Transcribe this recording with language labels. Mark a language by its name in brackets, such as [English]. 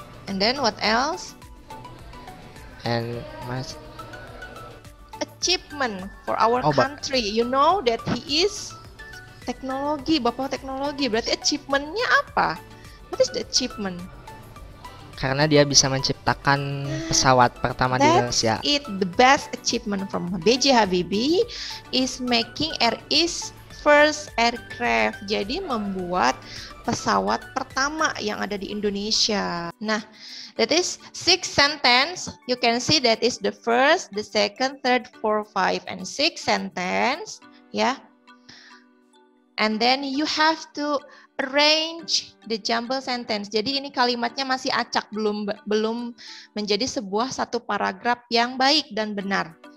[English] And then what else? And my Achievement for our country. You know that he is teknologi, [Indonesian] bapak teknologi. Berarti achievementnya apa? [English] What is the achievement? [Indonesian] karena dia bisa menciptakan pesawat pertama di Indonesia. [English] The best achievement from B.J. Habibie is making his first aircraft. [Indonesian] Jadi membuat pesawat pertama yang ada di Indonesia. [English] Nah, that is 6 sentence. You can see that is the first, the second, third, fourth, 5, and 6 sentence. Yeah. And then you have to arrange the jumble sentence. [Indonesian] Jadi ini kalimatnya masih acak, belum menjadi sebuah satu paragraf yang baik dan benar.